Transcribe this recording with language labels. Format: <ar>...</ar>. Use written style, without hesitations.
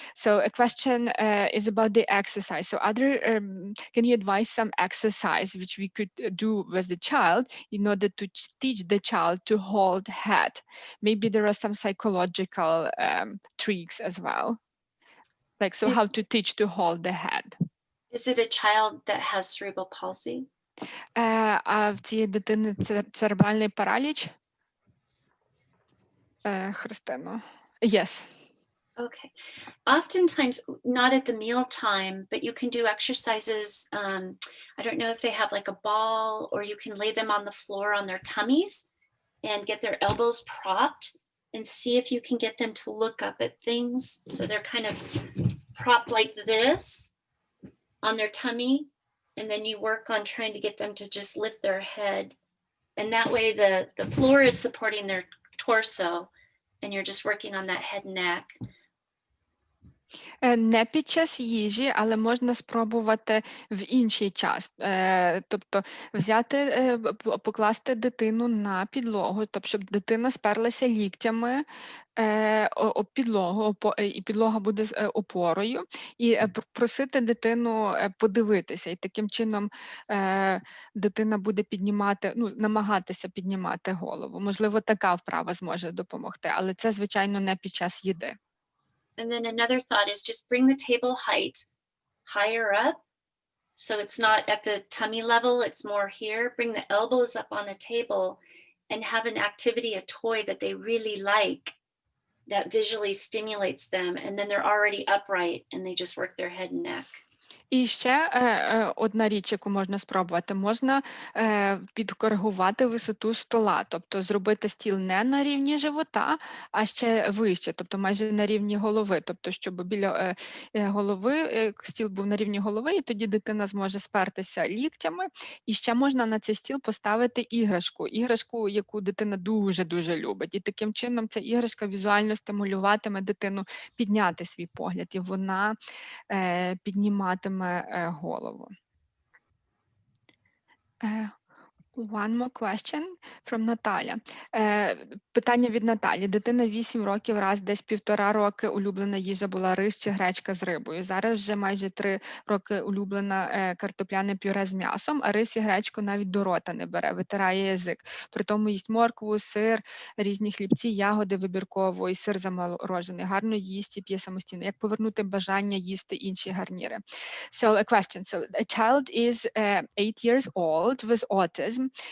<en>So a question is about the exercise. So can you advise some exercise which we could do with the child in order to teach the child to hold head? Maybe there are some psychological tricks as well. Like, so how to teach to hold the head? Is it a child that has cerebral palsy?</en> <uk>А в цієї дитини церебральний параліч? Христино.</uk> <en>Yes. Okay. Oftentimes, not at the meal time, but you can do exercises. I don't know if they have like a ball, or you can lay them on the floor on their tummies and get their elbows propped and see if you can get them to look up at things. So they're kind of propped like this on their tummy. And then you work on trying to get them to just lift their head. And that way the floor is supporting their torso and you're just working on that head and neck.</en> <uk>Не під час їжі, але можна спробувати в інший час. Тобто взяти, покласти дитину на підлогу, тобто щоб дитина сперлася ліктями об підлогу, і підлога буде з опорою, і просити дитину подивитися. І таким чином дитина буде піднімати, намагатися піднімати голову. Можливо, така вправа зможе допомогти, але це, звичайно, не під час їди.</uk> <en>And then another thought is just bring the table height higher up. So it's not at the tummy level, it's more here. Bring the elbows up on a table and have an activity, a toy that they really like that visually stimulates them. And then they're already upright and they just work their head and neck.</en> <uk>І ще одна річ, яку можна спробувати, можна підкоригувати висоту стола, тобто зробити стіл не на рівні живота, а ще вище, тобто майже на рівні голови, тобто щоб біля голови стіл був на рівні голови, і тоді дитина зможе спертися ліктями. І ще можна на цей стіл поставити іграшку, яку дитина дуже-дуже любить. І таким чином ця іграшка візуально стимулюватиме дитину підняти свій погляд, і вона підніматиме голову.</uk> <en>One more question from Наталя.</en> <uk>Питання від Наталі. Дитина 8 років, раз десь 1,5 роки улюблена їжа була рис чи гречка з рибою. Зараз вже майже 3 роки улюблена картопляне пюре з м'ясом, а рис і гречку навіть до рота не бере, витирає язик. При тому їсть моркву, сир, різні хлібці, ягоди вибірково і сир заморожений. Гарно їсть і п'є самостійно. Як повернути бажання їсти інші гарніри?</uk> <en>So a question. So a child is 8 years old with autism.</en>